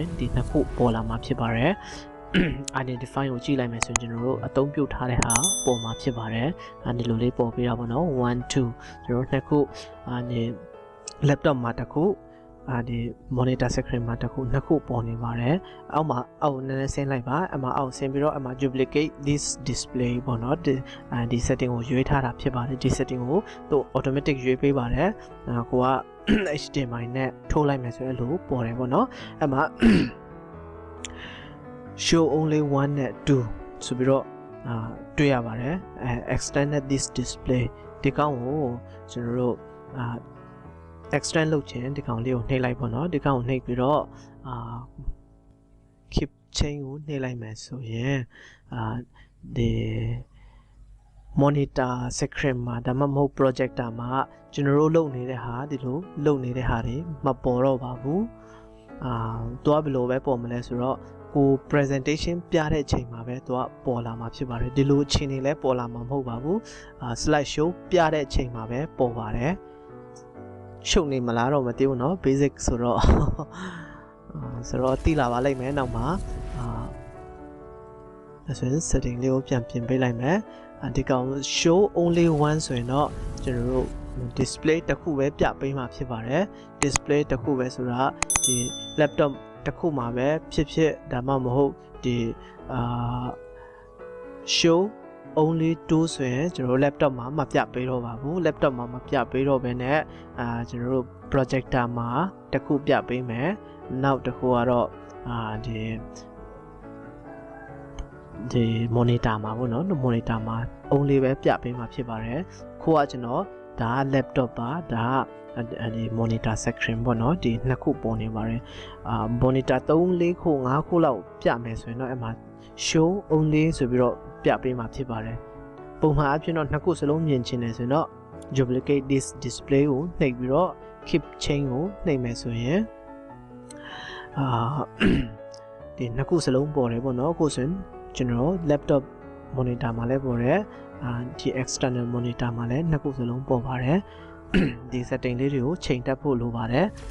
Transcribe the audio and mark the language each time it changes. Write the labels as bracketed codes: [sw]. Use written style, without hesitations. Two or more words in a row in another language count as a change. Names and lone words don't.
[my] ဒီနှစ်ခုပေါ်လာမှာဖြစ်ပါတယ် identify ကိုကြည့်လိုက်မယ်ဆိုရင်ကျွန်တော်တို့အသုံးပြုထားတဲ့ဟာပေါ်မှာဖြစ်ပါတယ်ဒီ လိုလေးပေါ်ပြီးတော့ပေါ့နော်1 2ကျွန်တော်တို့နှစ်ခုဒီ laptop မှာတစ်ခုဒီ [en] monitor screen [my] မှာတစ်ခုနှစ်ခုပေါ်နေပါတယ်အောက်မှာအောက်နည်းနည်းဆင်းလိုက်ပါအမှအောက်ဆင်းပြီးတော့အမှ [en] duplicate this display [my] ပေါ့နော်ဒီ setting ကိုရွေးထားတာဖြစ်ပါတယ်ဒီ setting ကိုသူ automatic ရွေးပေးပါတယ်ကိုက HDMI နဲ့ထိုးလိုက်မယ်ဆိုရင်လို့ပေါ်တယ်ပေါ့နော်အမှ [en] show only [my] 1 နဲ့ 2ဆိုပြီးတော့တွေ့ရပါတယ် [en] extended this display [my] ဒီကောင်ကိုကျွန်တော်တို့extend လုပ်ချင်ဒီကောင်လေးကိုနှိပ်လိုက်ပေါ့နော်ဒီကောင်ကိုနှိပ်ပြီးတော့ [en] keep chain [my] ကိုနှိပ်လိုက်မယ်ဆိုရင်ဒီ [en] monitor screen [my] မှာဒါမှမဟုတ် projector မှာကျွန်တော်တို့လုပ်နေတဲ့ဟာဒီလိုလုပ်နေတဲ့ဟာတွေမပေါ်တော့ပါဘူးသွားဘယ်လိုပဲပေါ်မလဲဆိုတော့ကို presentation ပြတဲ့အချိန်မှာပဲသူကပေါ်လာမှာဖြစ်ပါတယ်ဒီလိုအချိန်တွေလည်းပေါ်လာမှာမဟုတ်ပါဘူး [en] slide show [my] ပြတဲ့အချိန်မှာပဲပေါ်ပါတယ်ရှုပ်နေမလားတော့မသိဘူးเนาะ basic ဆိုတော့ သိလာပါလိမ့်မယ်နောက်မှာဆိုရင် setting လေးကိုပြန်ပြင်ပေးလိုက်မယ်ဒီကောင် [en] show only one [my] ဆိုရင်တော့ကျွန်တော်တို့ display တစ်ခုပဲပြပေးမှာဖြစ်ပါတယ် display တစ်ခုပဲဆိုတာဒီ laptop တစ်ခုမှာပဲဖြစ်ဒါမှမဟုတ်ဒီ [en] show only [my] 2 ဆိုရင်ကျွန်တော်တို့ laptop မှာမပြပေးတော့ပါဘူး laptop မှာမပြပေးတော့ဘဲနဲ့ကျွန်တော်တို့ projector မှာတစ်ခုပြပေးမယ်နောက်တစ်ခုကတော့ ဒီ monitor မှာပေါ့နော် monitor မှာ only ပဲပြပေးမှာဖြစ်ပါတယ်ခုကကျွန်တော်ဒါ laptop ပါဒါဒီ [en] monitor section [my] ပေါ့နော်ဒီနှစ်ခုပေါ်နေပါတယ်monitor 3 4ခု5ခုလောက်ပြမယ်ဆိုရင်တော့အဲ့မှာ [en] show only [my] ဆိုပြီးတော့ပြပေးမှာဖြစ်ပါတယ်ပုံမှန်အဖြစ်တော့နှစ်ခုစလုံးမြင်ချင်တယ်ဆိုရင်တော့ [en] duplicate this display [my] ကိုနှိပ်ပြီးတော့ [en] keep chain [my] ကိုနှိပ်မယ်ဆိုရင် ဒီနှစ်ခုစလုံးပေါ်တယ်ပေါ့နော်အခုဆိုရင်ကျွန်တော် [en] laptop monitor [my] မှာလည်းပေါ်တယ်ဒီ [en] external monitor [my] မှာလည်းနှစ်ခုစလုံးပေါ်ပါတယ်ဒီ setting လေးတွေကိုချိန်တက်ဖို့လိုပါတယ်